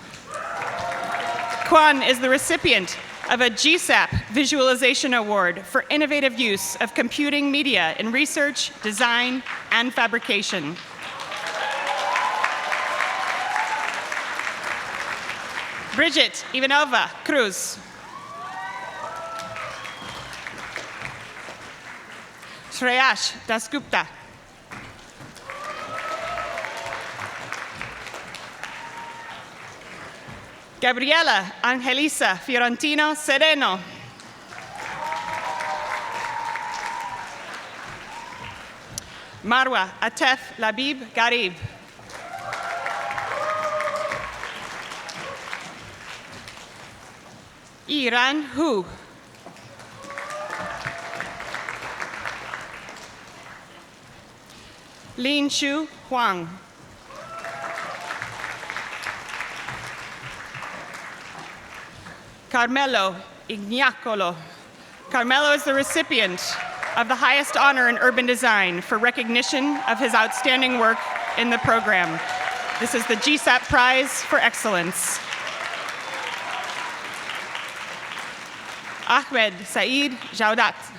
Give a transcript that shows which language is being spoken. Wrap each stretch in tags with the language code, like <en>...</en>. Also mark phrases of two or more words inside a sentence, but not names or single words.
<en>Quan is the recipient of a GSAPP Visualization Award for innovative use of computing media in research, design, and fabrication. Bridget Ivanova Cruz. Shreyash Dasgupta. Gabriela Angelisa Fiorentino Sereno. Marwa Atef Labib Garib. Iran Hu. Lin Shu Huang. Carmelo Ignacolo. Carmelo is the recipient of the highest honor in urban design for recognition of his outstanding work in the program. This is the GSAPP Prize for Excellence. Ahmed Saeed Jaudat.</en>